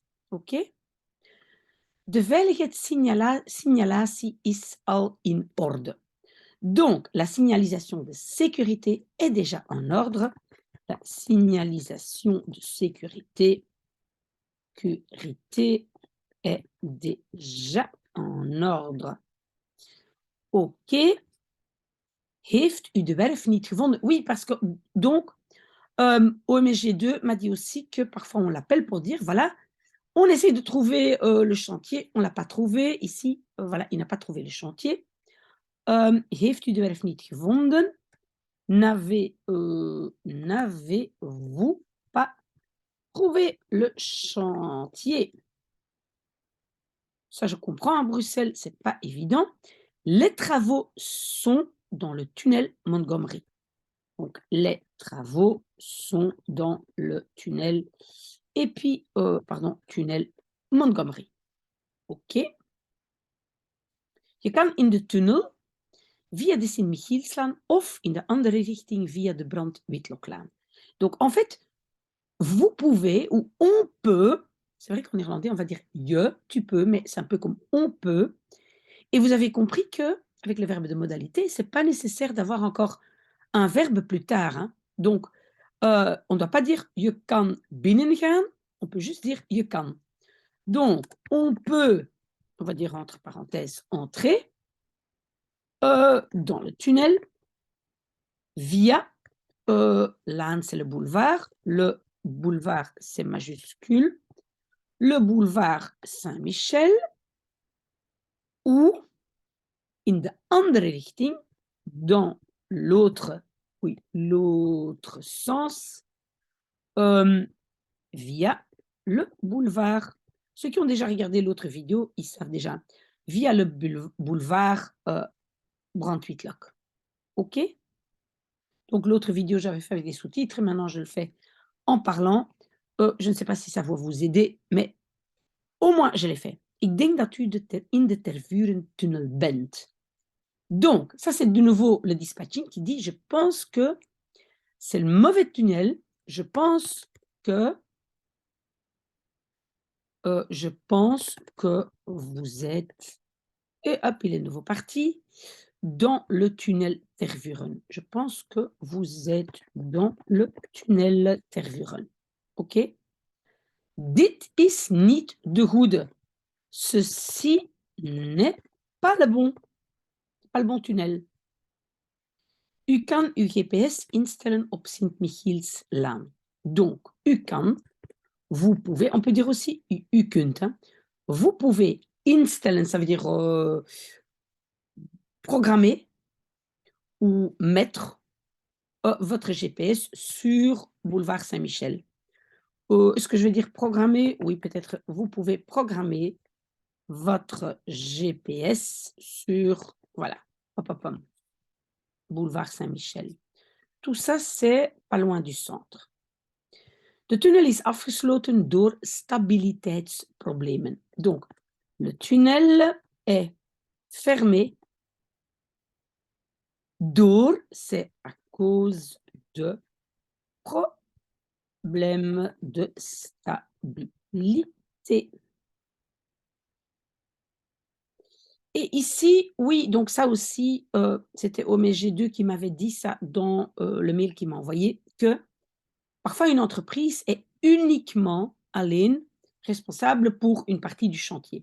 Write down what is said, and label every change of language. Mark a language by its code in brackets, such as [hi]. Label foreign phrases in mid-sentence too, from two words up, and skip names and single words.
[nl] OK? De veiligheidssignalatie is al in orde. [fr] Donc la signalisation de sécurité est déjà en ordre. La signalisation de sécurité est déjà en ordre. OK. [nl] Heeft u de werf niet gevonden? [fr] Oui, parce que donc, OMSG2 m'a dit aussi que parfois on l'appelle pour dire, voilà, on essaie de trouver le chantier, on l'a pas trouvé. Ici, voilà, il n'a pas trouvé le chantier. [nl] Heeft u de werf niet gevonden? [fr] N'avez-vous pas trouvé le chantier? Ça, je comprends, à Bruxelles, c'est pas évident. Les travaux sont dans le tunnel Montgomery. Donc, les travaux sont dans le tunnel et puis, pardon, tunnel Montgomery. OK. [nl] Je kan in de tunnel via de Sint-Michielslaan of in de andere richting via de Brand-Witloklaan. [fr] Donc, en fait, vous pouvez ou on peut, c'est vrai qu'en irlandais, on va dire je, tu peux, mais c'est un peu comme on peut. Et vous avez compris que avec le verbe de modalité, c'est pas nécessaire d'avoir encore un verbe plus tard, hein. Donc, on ne doit pas dire [nl] je kan binnengaan, [fr] on peut juste dire [nl] je kan. [fr] Donc, on peut, on va dire entre parenthèses, entrer dans le tunnel via l'Aan, c'est le boulevard, c'est majuscule, le boulevard Saint-Michel [nl] ou in de andere richting, [fr] dans l'autre, oui, l'autre sens, via le boulevard. Ceux qui ont déjà regardé l'autre vidéo, ils savent déjà. Via le boulevard Brandwitlock. OK? Donc l'autre vidéo, j'avais fait avec des sous-titres et maintenant je le fais en parlant. Je ne sais pas si ça va vous aider, mais au moins je l'ai fait. [nl] Ik denk dat u in de Tervurentunnel bent. [fr] Donc, ça c'est de nouveau le dispatching qui dit: «Je pense que c'est le mauvais tunnel, je pense que, je pense que vous êtes» et hop, il est de nouveau parti. Dans le tunnel Tervuren. Je pense que vous êtes dans le tunnel Tervuren. OK? [nl] Dit is niet de goede. [fr] Ceci n'est pas pas le bon tunnel. [nl] U kan uw GPS instellen op Sint-Michielslaan. Donc, u kan, [fr] vous pouvez, on peut dire aussi [nl] u kunt, [fr] hein. Vous pouvez instellen, ça veut dire programmer ou mettre votre GPS sur boulevard Saint-Michel. Est-ce que je vais dire programmer? Oui, peut-être vous pouvez programmer votre GPS sur, voilà, hop, hop, hop, boulevard Saint-Michel. Tout ça, c'est pas loin du centre. [nl] De tunnel is afgesloten door stabiliteitsproblemen. [fr] Donc, le tunnel est fermé door, c'est à cause de problèmes de stabilité. Et ici, oui, donc ça aussi, c'était OMG2 qui m'avait dit ça dans, le mail qu'il m'a envoyé, que parfois une entreprise est uniquement, alleen, responsable pour une partie du chantier.